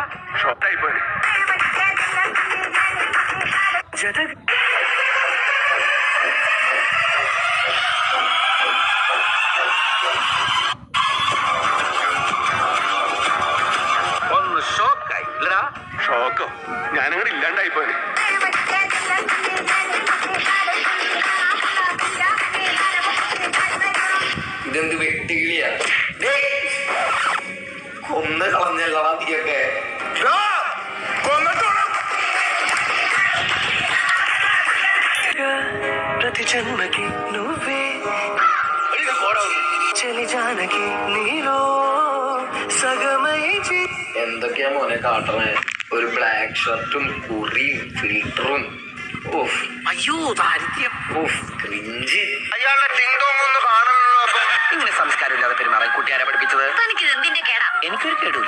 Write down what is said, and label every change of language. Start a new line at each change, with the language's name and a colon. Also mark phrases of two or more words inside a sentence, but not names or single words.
Malayalam: ഷോക്കായി പോയി. ഒന്ന് ഷോക്കായി ഇല്ലടാ. ഷോക്കോ? ഞാനങ്ങനെ ഇല്ലാണ്ടായി പോയി. ഇതെന്ത് വെട്ടുകിളിയാ? കൊന്ന് കളഞ്ഞല്ലടാ നീയൊക്കെ.
Telugu: ప్రతి జన్మకి నువ్వే చలి జానకి నీలో సగమై
Malayalam: എന്തൊക്കെയാ മോനെ കാട്ടണേ? ഒരു ബ്ലാക്ക് ഷർട്ടും കുറിയും ഫിൽറ്ററും. അയ്യോ ദാരിദ്ര്യം. ക്രിഞ്ച്. അയാളുടെ ടിങ്ടോങ് ഒന്ന് കാണണല്ലോ. അപ്പൊ ഇങ്ങനെ സംസ്കാരമില്ലാതെ പെരുമാറാൻ കുട്ടിയാരെ പഠിപ്പിച്ചത്? എനിക്കൊരു കേടില്ല.